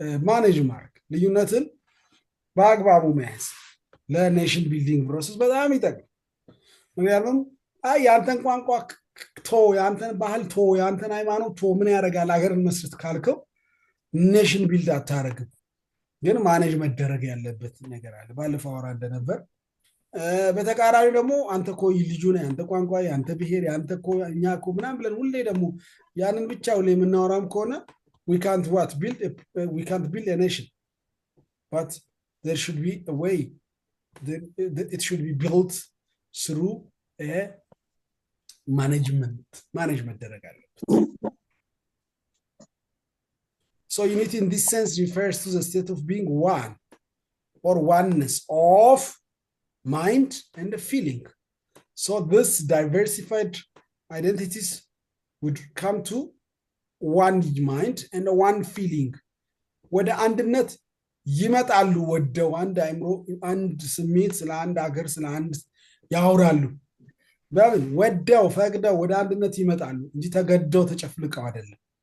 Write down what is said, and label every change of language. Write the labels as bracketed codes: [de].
[am] ማኔጅ ማድረግ ልዩነትን በአግባቡ መያዝ ለኔሽን ቢልዲንግ ፕሮሰስ በጣም ይጠቅም። ምክንያቱም የአንተን ቋንቋ ቶ፣ የአንተን ባህል ቶ፣ የአንተን ሃይማኖት ቶ ምን ያደርጋል ሀገርን መስርት ካልከው ኔሽን ቢልድ አታደርግም። ግን ማኔጅ መደረግ ያለበት ነገር አለ። ባለፈው አወራ እንደነበር በተቃራኒ ደግሞ አንተ እኮ ልጁ ነህ፣ አንተ ቋንቋ፣ አንተ ብሔር፣ አንተ እኮ እኛ እኮ ምናምን ብለን ሁሌ ደግሞ ያንን ብቻ ሁሌ የምናወራም ከሆነ [en] we can't build a nation, but there should be a way. It should be built through a management [am] መደረግ አለበት። [en] So unity in this sense refers to the state of being one or oneness of mind and feeling. So this diversified identities would come to one mind and one feeling [am] ወደ አንድነት ይመጣሉ ወደው አንድ አይምሮ አንድ ስሜት ስለ አንድ ሀገር ስለ አንድ ያወራሉ በምን ወደው ፈቅደው ወደ አንድነት ይመጣሉ እንጂ ተገደው ተጨፍልቀው አይደለም